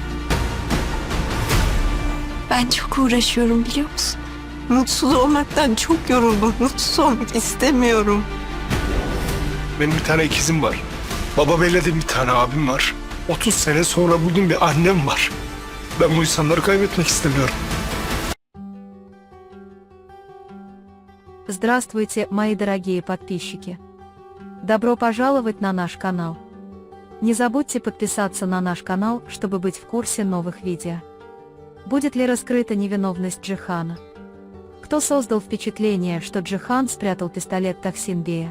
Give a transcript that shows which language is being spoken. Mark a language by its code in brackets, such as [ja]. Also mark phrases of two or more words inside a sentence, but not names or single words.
[tr] Ben çok uğraşıyorum biliyor musun? Mutsuz olmaktan çok yoruldum. Mutsuz olmak istemiyorum. Benim bir tane ikizim var. Baba belledim bir tane abim var. 30 sene sonra bugün bir annem var. Ben bu insanları kaybetmek istemiyorum. [ru] Здравствуйте, мои дорогие подписчики! Добро пожаловать на наш канал! Не забудьте подписаться на наш канал, чтобы быть в курсе новых видео. Будет ли раскрыта невиновность Джихана? Кто создал впечатление, что Джихан спрятал пистолет Тахсин Бея?